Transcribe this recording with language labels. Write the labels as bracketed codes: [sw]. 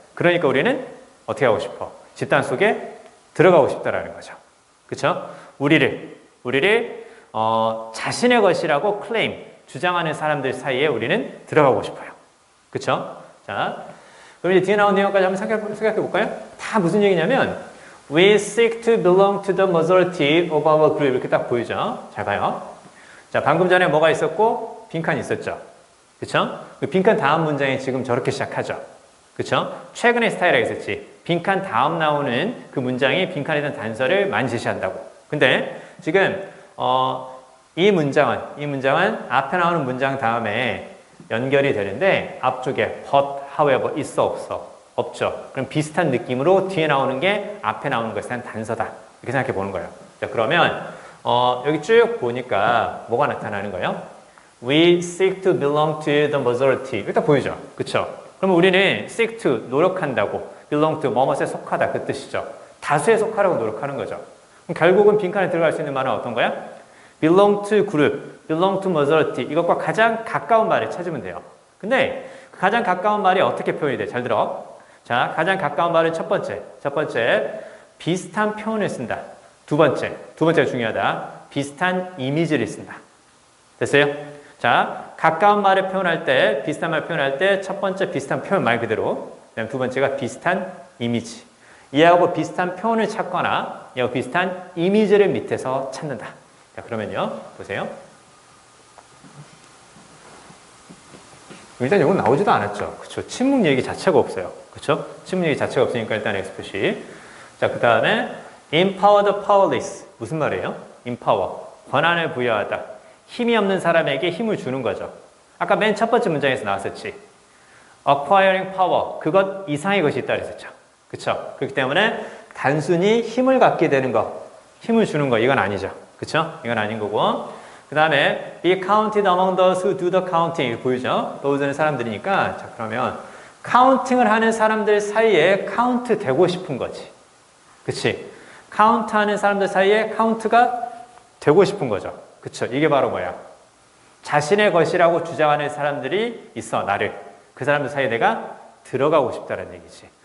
[ko] 그러니까 우리는 어떻게 하고 싶어? 집단 속에 들어가고 싶다라는 거죠. 그쵸? 우리를 자신의 것이라고 클레임, 주장하는 사람들 사이에 우리는 들어가고 싶어요. 그쵸? 자, 그럼 이제 뒤에 나온 내용까지 한번 생각해 볼까요? 다 무슨 얘기냐면 [en] We seek to belong to the majority of our group [ko] 이렇게 딱 보이죠? 잘 봐요. 자, 방금 전에 뭐가 있었고 빈칸이 있었죠? 그쵸? 그 빈칸 다음 문장이 지금 저렇게 시작하죠? 그쵸? 최근에 스타일이 있었지. 빈칸 다음 나오는 그 문장이 빈칸에 대한 단서를 많이 제시한다고. 근데 지금 이 문장은 앞에 나오는 문장 다음에 연결이 되는데 앞쪽에 but, however, 있어 없어? 없죠. 그럼 비슷한 느낌으로 뒤에 나오는 게 앞에 나오는 것에 대한 단서다. 이렇게 생각해 보는 거예요. 자, 그러면 여기 쭉 보니까 뭐가 나타나는 거예요? [en] We seek to belong to the majority. [ko] 이거 딱 보이죠? 그쵸? 그러면 우리는 seek to, 노력한다고, belong to, 뭐뭐에 속하다 그 뜻이죠. 다수에 속하라고 노력하는 거죠. 그럼 결국은 빈칸에 들어갈 수 있는 말은 어떤 거야? [en] belong to group, belong to majority. [ko] 이것과 가장 가까운 말을 찾으면 돼요. 근데 가장 가까운 말이 어떻게 표현이 돼? 잘 들어. 자, 가장 가까운 말은 첫 번째, 비슷한 표현을 쓴다. 두 번째가 중요하다. 비슷한 이미지를 쓴다. 됐어요? 자, 가까운 말을 표현할 때, 비슷한 말을 표현할 때, 첫 번째 비슷한 표현 말 그대로. 그다음 두 번째가 비슷한 이미지. 얘하고 비슷한 표현을 찾거나, 얘하고 비슷한 이미지를 밑에서 찾는다. 자, 그러면요. 보세요. 일단 이건 나오지도 않았죠. 그쵸? 침묵 얘기 자체가 없어요. 그쵸? 침묵 얘기 자체가 없으니까 일단 X 표시. 자, 그 다음에 [en] empower the powerless. [ko] 무슨 말이에요? empower. 권한을 부여하다. 힘이 없는 사람에게 힘을 주는 거죠. 아까 맨 첫 번째 문장에서 나왔었지. [en] acquiring power. [ko] 그것 이상의 것이 있다 그랬었죠. 그쵸? 그렇기 때문에 단순히 힘을 갖게 되는 거, 힘을 주는 거, 이건 아니죠. 그쵸? 이건 아닌 거고. 그 다음에 [en] be counted among those who do the counting. [ko] 보이죠? those는 사람들이니까. 자, 그러면 카운팅을 하는 사람들 사이에 카운트 되고 싶은 거지. 그치? 카운트하는 사람들 사이에 카운트가 되고 싶은 거죠. 그쵸? 이게 바로 뭐야? 자신의 것이라고 주장하는 사람들이 있어, 나를. 그 사람들 사이에 내가 들어가고 싶다는 얘기지.